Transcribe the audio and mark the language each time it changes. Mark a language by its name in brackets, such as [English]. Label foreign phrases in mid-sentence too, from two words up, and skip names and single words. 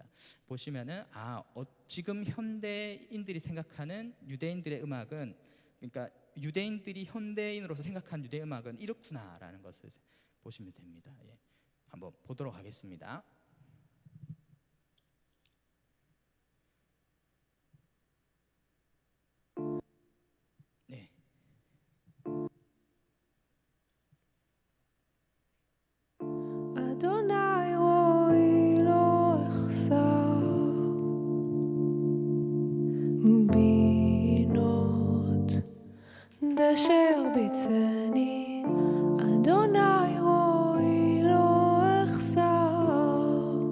[Korean] 보시면은 지금 현대인들이 생각하는 유대인들의 음악은, 그러니까 유대인들이 현대인으로서 생각하는 유대 음악은 이렇구나라는 것을 보시면 됩니다. 예. 한번 보도록 하겠습니다. 네. [Hebrew] אדוני רואי לא אחסר בינות דשא ירביצני, אדוני רואי לא אחסר